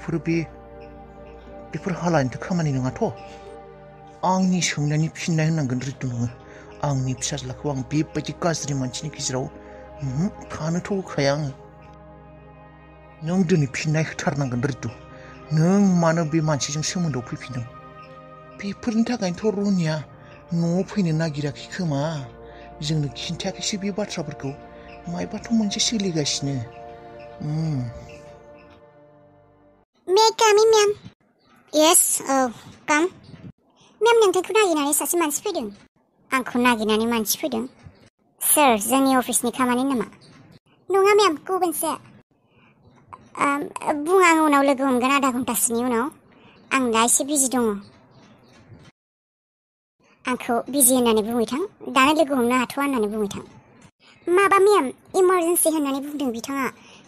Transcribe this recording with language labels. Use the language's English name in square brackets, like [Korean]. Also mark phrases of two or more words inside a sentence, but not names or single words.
[Bodo] बेफोर हालानिथ' खामानि नङाथ' आंनि सोंनायनि फिननाय होननांगोन रितु नोङो आंनि फिसाज्लाखौ आं बेबायदि गाज्रि मानसिनि गेजेराव थानोथ' होखाया आङो नों दिनै फिननाय होथारनांगोन रितु नों मानो बे मानसिजों सोमोन्दोआव फैफिनदों बेफोरनि थाखायनोथ' रनिया न'आव फैनो नागिराखै खोमा जोंनो खिन्थायाखैसो बे बाथ्राफोरखौ मायबाथ' मोनसे सोलिगासिनो [English] May I come in, ma'am? Yes, come. Ma'am, [Bodo] नोंथांखौ नागिरनानै सासे मानसि फैदों आंखौ नागिरनानै मानसि फैदों सोर जोंनि अफिसनि खामानि नामा नङा मेम गुबुनसो बुं आं उनाव लोगो हमगोन आधा घन्टासोनि उनाव आं दा एसे बिजि दङ आंखौ बिजि होननानै बुंबाय थां दानो लोगो हमनो हाथ'आ होननानै बुंबाय थां माबा [English] ma'am emergency [Bodo] होननानै बुंदों बिथाङा बेनिफ्राय